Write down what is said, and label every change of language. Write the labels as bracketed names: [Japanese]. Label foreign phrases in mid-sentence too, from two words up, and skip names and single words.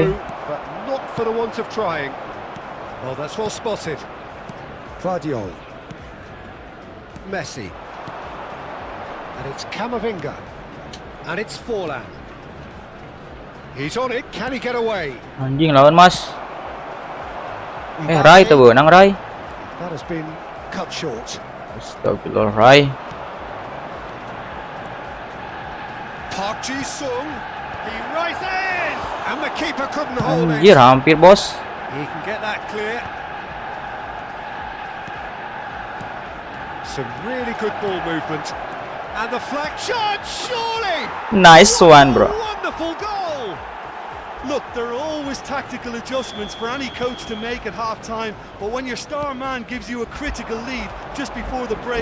[English] breakthrough, but not for the want of trying. Oh, that's well spotted. Guardiol. Messi. And it's Camavinga. And it's Forlan. He's on it. Can he get away? [Indonesian] Anjing lawan mas. Rai tuh benang Rai. [English] That has been cut short. [Indonesian] Astagfirullah Rai. [English] Park Ji-sung. He rises! And the keeper couldn't hold [Indonesian] Anjir, [English] it. [Indonesian] hampir bos. [English] He can get that clear. Some really good ball movement. And the flag shot, surely! Nice one, bro. Wonderful goal! Look, there are always tactical adjustments for any coach to make at half-time, but when your star man gives you a critical lead just before the break,